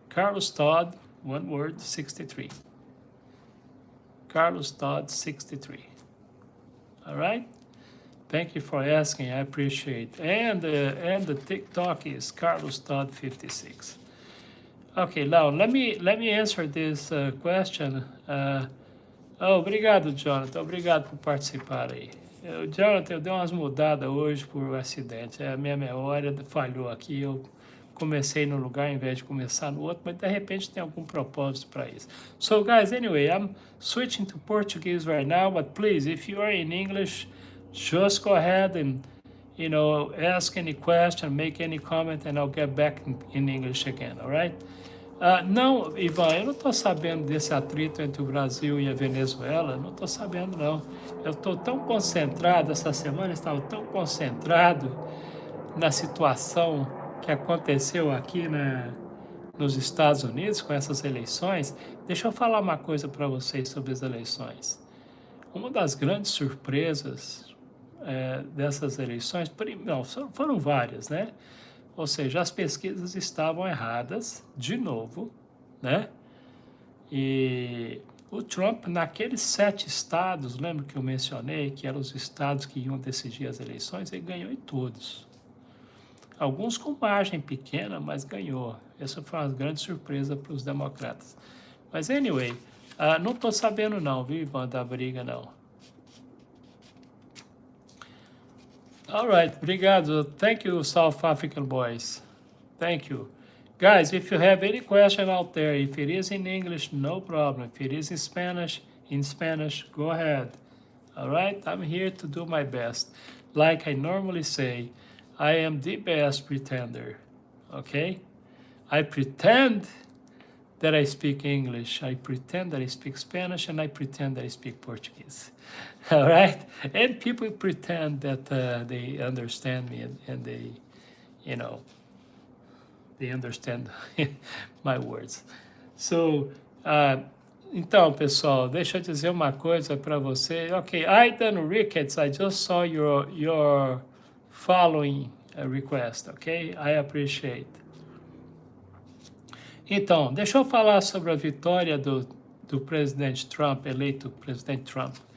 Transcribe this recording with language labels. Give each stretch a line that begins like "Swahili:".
English: Carlos Todd, one word, 63. Carlos Todd 63. All right? Thank you for asking. I appreciate. And the TikTok is Carlos Todd 56. Okay, now let me answer this question.
Portuguese: Obrigado, Jonathan. Obrigado por participar aí. Jonathan, eu dei umas mudadas hoje por um acidente. A minha memória falhou aqui. Eu comecei no lugar em vez de começar no outro, mas de repente tem algum propósito para isso.
English: So, guys, anyway, I'm switching to Portuguese right now, but please, if you are in English, just go ahead and, you know, ask any question, make any comment, and I'll get back in English again, all right?
Portuguese: Não, Ivan, eu não estou sabendo desse atrito entre o Brasil e a Venezuela, não estou sabendo, não. Eu estou tão concentrado, essa semana estava tão concentrado na situação que aconteceu aqui nos Estados Unidos com essas eleições. Deixa eu falar uma coisa para vocês sobre as eleições. Uma das grandes surpresas dessas eleições, não, foram várias, né? Ou seja, as pesquisas estavam erradas, de novo, né? E o Trump, naqueles 7 estados, lembra que eu mencionei, que eram os estados que iam decidir as eleições, ele ganhou em todos. Alguns com margem pequena, mas ganhou. Essa foi uma grande surpresa para os democratas. Mas, anyway, não estou sabendo não, viu, Ivan, da briga, não.
English: All right,
Portuguese: obrigado.
English: Thank you, South African boys. Thank you. Guys, if you have any question out there, if it is in English, no problem. If it is in Spanish, go ahead. All right, I'm here to do my best. Like I normally say, I am the best pretender, okay? I pretend that I speak English, I pretend that I speak Spanish, and I pretend that I speak Portuguese. All right? And people pretend that they understand me and they, you know, they understand my words.
Portuguese: So, então, pessoal, deixa eu dizer uma coisa para você.
English: Okay, Aidan Ricketts, I just saw your following request, ok? I appreciate.
Portuguese: Então, deixa eu falar sobre a vitória do presidente Trump, eleito presidente Trump.